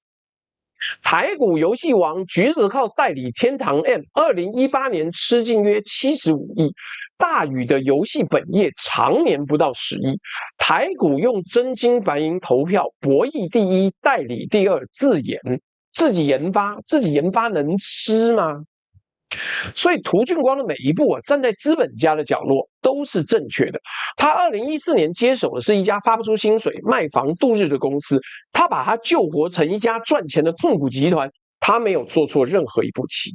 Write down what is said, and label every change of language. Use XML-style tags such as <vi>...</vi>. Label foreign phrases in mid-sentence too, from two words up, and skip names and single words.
<zh>台股遊戲王橘子靠代理天堂 M，2018年吃進約75億。大宇的遊戲本業常年不到10億。台股用真金白銀投票，博弈第一，代理第二，自己研發能吃嗎？所以涂俊光的每一步站在資本家的角落都是正確的。他2014年接手的是一家發不出薪水、賣房度日的公司，他把它救活成一家賺錢的控股集團，他沒有做錯任何一步棋。</zh>